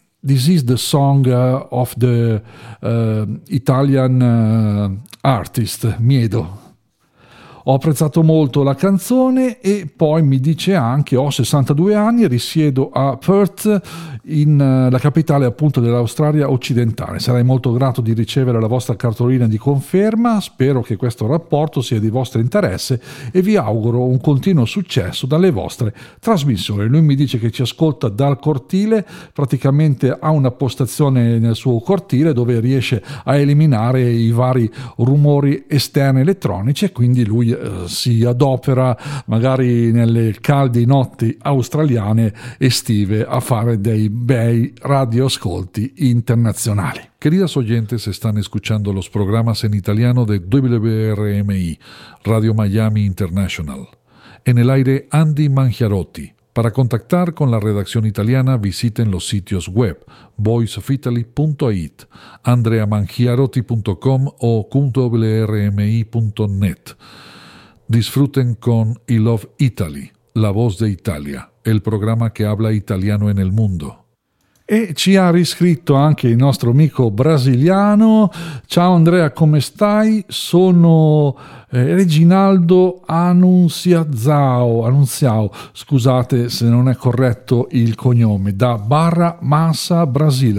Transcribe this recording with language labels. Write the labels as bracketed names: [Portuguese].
[English] This is the song of the Italian artist Miedo. [Italian] Ho apprezzato molto la canzone e poi mi dice anche: ho 62 anni e risiedo a Perth, in la capitale appunto dell'Australia occidentale. Sarei molto grato di ricevere la vostra cartolina di conferma. Spero che questo rapporto sia di vostro interesse e vi auguro un continuo successo dalle vostre trasmissioni. Lui mi dice che ci ascolta dal cortile, praticamente ha una postazione nel suo cortile dove riesce a eliminare i vari rumori esterni elettronici, e quindi lui si adopera magari nelle calde notti australiane estive a fare dei bei radioascolti internazionali. [Spanish] Querida oyente, se están escuchando los programas en italiano de WRMI, Radio Miami International. En el aire, Andy Mangiarotti. Para contactar con la redacción italiana, visiten los sitios web voiceofitaly.it, andreamangiarotti.com o .wrmi.net. Disfruten con I Love Italy, la voz de Italia, el programa que habla italiano en el mundo. [Italian] E ci ha riscritto anche il nostro amico brasiliano. Ciao Andrea, come stai? Sono Reginaldo Anunziao, scusate se non è corretto il cognome, da Barra Mansa, Brasile.